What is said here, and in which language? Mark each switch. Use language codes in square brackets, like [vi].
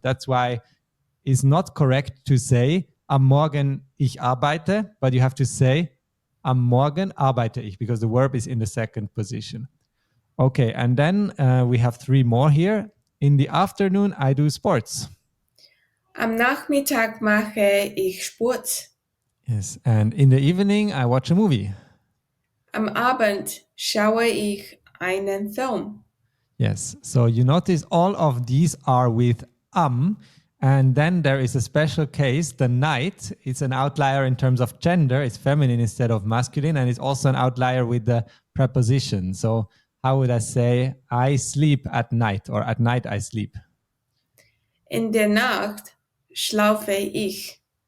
[en] That's why it's not correct to say [de] am Morgen ich arbeite, [en] but you have to say [de] am Morgen arbeite ich, [en] because the verb is in the second position. Okay, and then we have three more here. In the afternoon, I do sports. [de] Am Nachmittag mache ich Sport. [en] Yes, and in the evening, I watch a movie. [de] Am Abend schaue ich einen Film. [en] Yes, so you notice all of these are with and then there is a special case, the night. It's an outlier in terms of gender. It's feminine instead of masculine, and it's also an outlier with the preposition. So how would I say I sleep at night, or at night I sleep? [de] In der Nacht schlafe ich.